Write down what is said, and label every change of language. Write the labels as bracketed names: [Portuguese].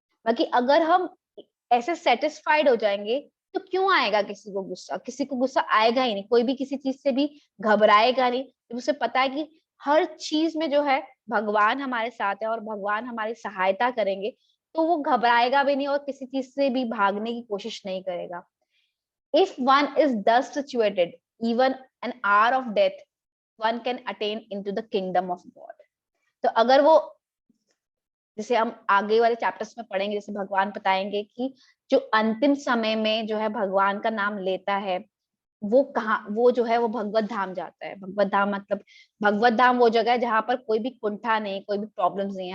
[Hindi] बाकी अगर हम ऐसे सेटिस्फाइड हो जाएंगे तो क्यों आएगा किसी को गुस्सा? किसी को गुस्सा आएगा ही नहीं, कोई भी किसी चीज से भी घबराएगा नहीं, जब उसे पता है कि हर चीज में जो है भगवान हमारे साथ है और भगवान हमारी सहायता करेंगे, तो वो घबराएगा भी नहीं और किसी चीज से भी भागने की कोशिश नहीं करेगा। [English] If one is thus situated, even an hour of death, one can attain into the kingdom of God। [Hindi] तो अगर वो, जैसे हम आगे वाले चैप्टर्स में पढ़ेंगे, जैसे भगवान बताएंगे कि जो अंतिम समय में जो है भगवान का नाम लेता है वो कहाँ, वो जो है वो भगवत धाम जाता है। भगवत धाम मतलब, भगवत धाम वो जगह है जहाँ पर कोई भी कुंठा नहीं, कोई भी प्रॉब्लम्स नहीं है।